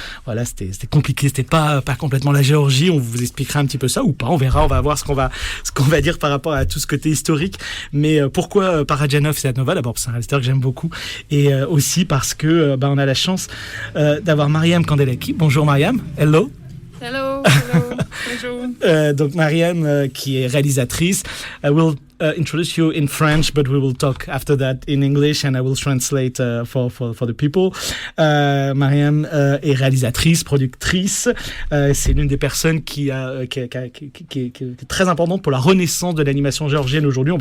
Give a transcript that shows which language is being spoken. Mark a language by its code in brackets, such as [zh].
[fr] Voilà, c'était compliqué, c'était pas complètement la Géorgie. On vous expliquera un petit peu ça ou pas, on verra, on va voir ce qu'on va dire par rapport à tout ce côté historique. Mais pourquoi Parajanov, Sayat Nova? D'abord, c'est un réalisateur que j'aime beaucoup, et aussi parce que on a la chance d'avoir Mariam Kandelaki. Bonjour Mariam, [en] hello. Hello, [fr] bonjour. Donc Mariam, qui est réalisatrice, [en] I will introduce you in French, but we will talk after that in English, and I will translate for the people. [fr] Mariam est réalisatrice, productrice. C'est l'une des personnes qui est très importante pour la renaissance de l'animation géorgienne aujourd'hui.